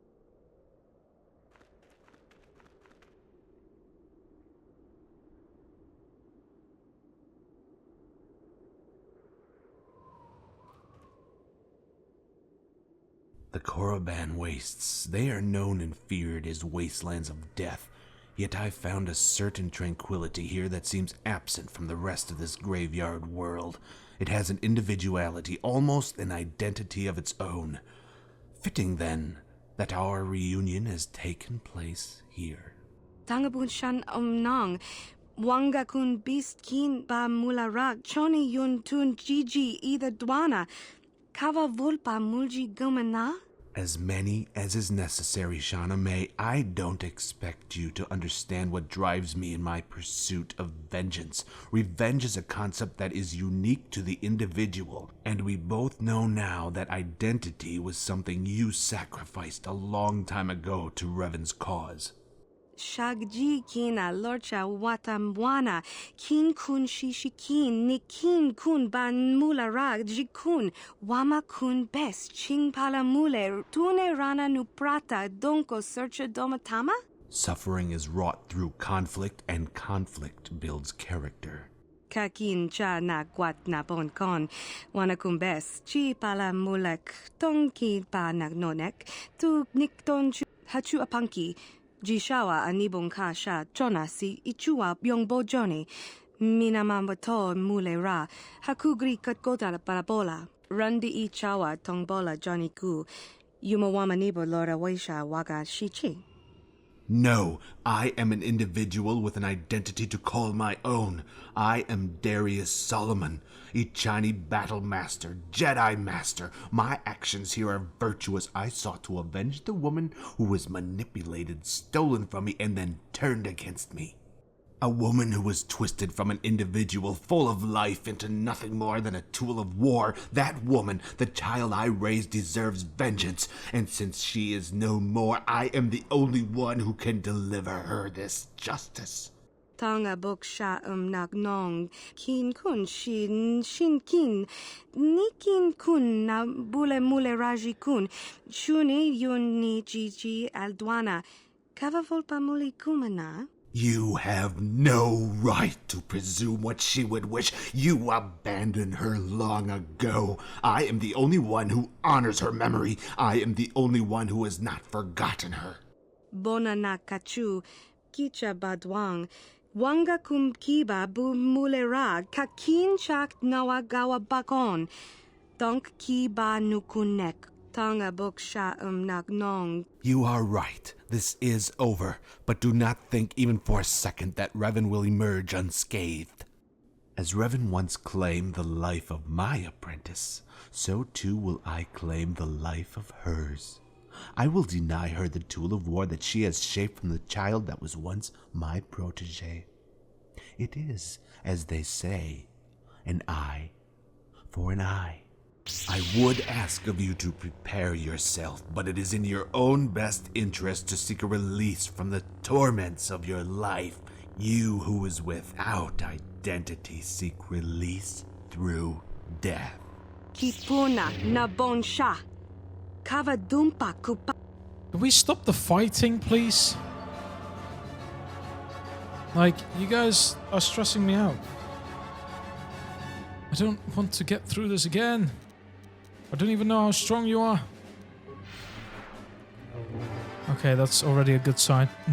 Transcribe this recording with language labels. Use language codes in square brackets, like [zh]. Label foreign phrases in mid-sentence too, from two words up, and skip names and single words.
[en] The Korriban Wastes, they are known and feared as wastelands of death, yet I found a certain tranquility here that seems absent from the rest of this graveyard world. It has an individuality, almost an identity of its own. Fitting, then, that our reunion has taken place here. Tangabun shan nang. Wanga kun beast kin ba mularak. Choni yun tun gigi either dwana. Kava vulpa mulji gumana? As many as is necessary, Shauna May. I don't expect you to understand what drives me in my pursuit of vengeance. Revenge is a concept that is unique to the individual, and we both know now that identity was something you sacrificed a long time ago to Revan's cause. Shagji kina lorcha watamwana. Kin kun shishikin. Nikin kun ban mularag. Jikun. Wama kun best. Ching pala mule. Tune rana nuprata. Donko searcha domatama? Suffering is wrought through conflict, and conflict builds character. Kakin cha na guat na bon kon. Wana kumbes. Chi pala mulek. Tonki pa nagnonek. Tu nikton hachu apanki. Jishawa anibong kasha chona si ichua byongbo joni. Minamambato mule ra. Hakugri katkota parabola. Rundi ichawa tongbola joni ku. Yumawama nibo lora waisha waga shichi. No, I am an individual with an identity to call my own. I am Darius Solomon, Ichani Battle Master, Jedi Master. My actions here are virtuous. I sought to avenge the woman who was manipulated, stolen from me, and then turned against me. A woman who was twisted from an individual full of life into nothing more than a tool of war. That woman, the child I raised, deserves vengeance. And since she is no more, I am the only one who can deliver her this justice. Tanga bok sha nagnong. Kin kun shin kin. Nikin kun na bule mule raji kun. Shuni yun ni jiji aldwana. Kava volpa muli kumana? You have no right to presume what she would wish. You abandoned her long ago. I am the only one who honors her memory. I am the only one who has not forgotten her. Bona na kachu, kicha badwang. Wanga kum kiba bu mulera, kakin chak nawagawa bakon. Donk ki ba nukunek. Tonga bok sha nagnong. You are right. This is over. But do not think even for a second that Revan will emerge unscathed. As Revan once claimed the life of my apprentice, so too will I claim the life of hers. I will deny her the tool of war that she has shaped from the child that was once my protege. It is, as they say, an eye for an eye. I would ask of you to prepare yourself, but it is in your own best interest to seek a release from the torments of your life. You who is without identity seek release through death. Kipuna na bonsha. Kavadumpa kupa. Can we stop the fighting, please? Like, you guys are stressing me out. I don't want to get through this again. I don't even know how strong you are. Okay, that's already a good sign.